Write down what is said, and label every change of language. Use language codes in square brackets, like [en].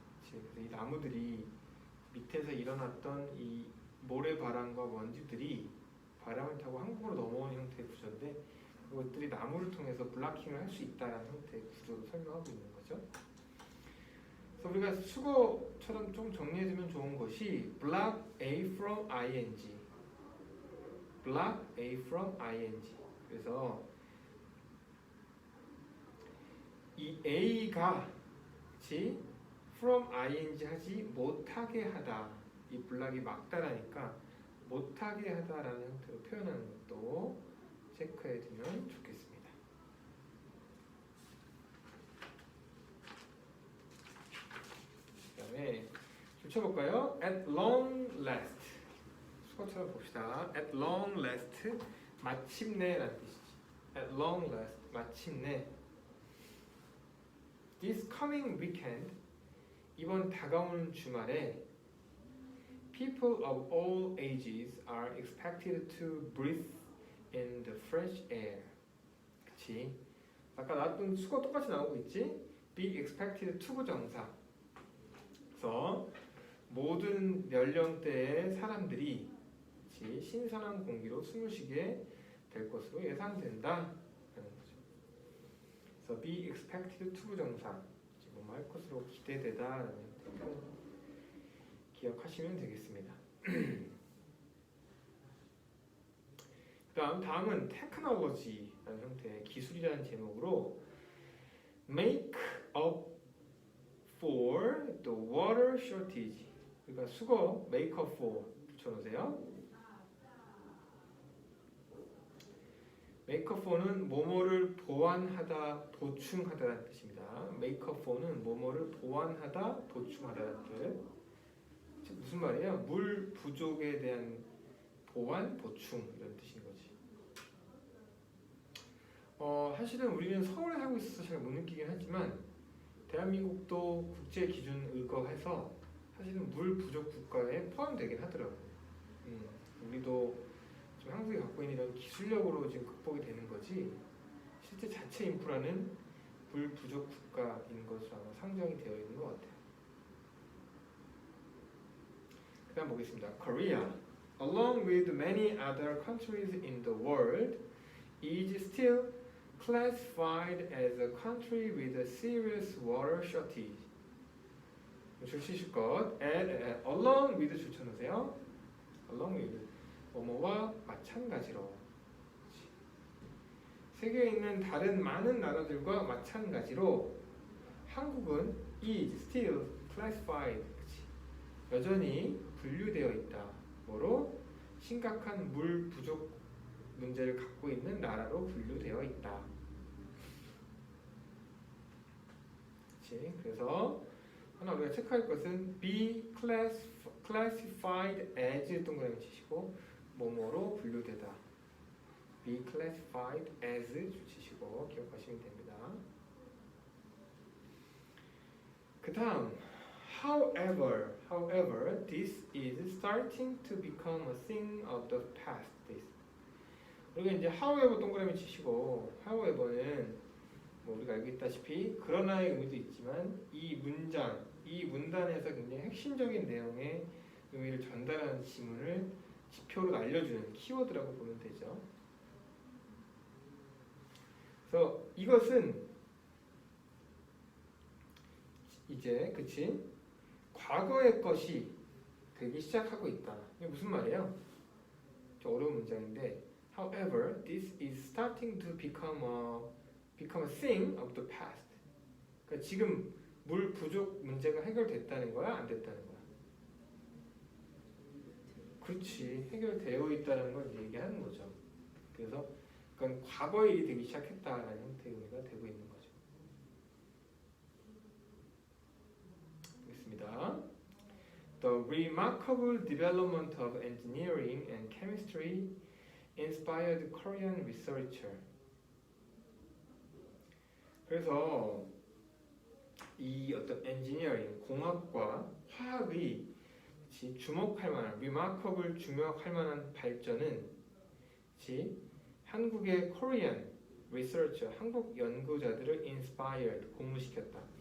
[ko] 그래서 이 나무들이 밑에서 일어났던 이 모래 바람과 먼지들이 바람을 타고 한국으로 넘어오는 형태의 구조인데 그것들이 나무를 통해서 블락킹을 할 수 있다는 형태의 구조로 설명하고 있는 거죠. 그래서 우리가 수거처럼 좀 정리해주면 좋은 것이 [en] block A from ing, block A from ing. [ko] 그래서 이 A가 그치? [en] from ing [ko] 하지 못하게 하다. 이 블락이 막다라니까 못하게 하다라는 형태로 표현하는 것도 체크해 두면 좋겠습니다. 그 다음에 좀 쳐볼까요? [en] At long last. [ko] 수거처럼 봅시다. [en] At long last. [ko] 마침내라는 뜻이지. [en] At long last. 마침내. This coming weekend. [ko] 이번 다가오는 주말에 [en] people of all ages are expected to breathe in the fresh air. [ko] 그치? 아까 나왔던 수거 똑같이 나오고 있지? [en] be expected to 부정사. [ko] 그래서 모든 연령대의 사람들이 그치? 신선한 공기로 숨을 쉬게 될 것으로 예상된다. 라는 거죠. 그래서 [en] be expected to 부정사. [ko] 뭐 할 것으로 기대되다. 라는 뜻으로 기억하시면 되겠습니다. 다음은 테크놀로지라는 형태의 기술이라는 제목으로 [en] make up for the water shortage. [ko] 그러니까 수거 [en] make up for [ko] 붙여놓으세요. [en] make up for [ko] 는 뭐뭐를 보완하다, 보충하다라는 뜻입니다. [en] make up for [ko] 는 뭐뭐를 보완하다, 보충하다라는 뜻. 무슨 말이에요? 물 부족에 대한 보완, 보충 이런 뜻인 거지. 사실은 우리는 서울에 살고 있어서 잘 못 느끼긴 하지만 대한민국도 국제 기준 의거해서 사실은 물 부족 국가에 포함되긴 하더라고요. 우리도 지금 한국이 갖고 있는 이런 기술력으로 지금 극복이 되는 거지 실제 자체 인프라는 물 부족 국가인 것으로 아마 상정이 되어 있는 것 같아요. 그 다음 보겠습니다. [en] Korea, along with many other countries in the world, is still classified as a country with a serious water shortage. [ko] 줄치실 것, along with 줄쳐놓으세요. along with, 뭐뭐와 마찬가지로. 세계에 있는 다른 많은 나라들과 마찬가지로 한국은 [en] is still classified, [ko] 여전히 분류되어 있다. 뭐로? 심각한 물 부족 문제를 갖고 있는 나라로 분류되어 있다. 그치? 그래서 하나 우리가 체크할 것은 [en] be classified as [ko] 동그라미 치시고 뭐뭐로 분류되다. [en] be classified as [ko] 치시고 기억하시면 됩니다. 그 다음 [en] However, this is starting to become a thing of the past. [ko] 우리가 이제 however 동그라미 치시고 however는 뭐 우리가 알겠다시피 그러나의 의미도 있지만 이 문장, 이 문단에서 굉장히 핵심적인 내용의 의미를 전달하는 지문을 지표로 알려주는 키워드라고 보면 되죠. 그래서 이것은 이제 그치? 과거의 것이 되기 시작하고 있다. 이게 무슨 말이에요? 좀 어려운 문장인데 [en] However, this is starting to become a thing of the past. [ko] 그러니까 지금 물 부족 문제가 해결됐다는 거야? 안 됐다는 거야? 그렇지. 해결되어 있다는 걸 얘기하는 거죠. 그래서 그건 과거의 일이 되기 시작했다라는 형태의 의미가 되고 있는 거죠. [en] The remarkable development of engineering and chemistry inspired Korean researcher. [ko] 그래서 이 어떤 engineering, 공학과 화학의 주목할 만한, remarkable 주목할 만한 발전은 한국의 [en] Korean researcher, [ko] 한국 연구자들을 inspired, 공부시켰다.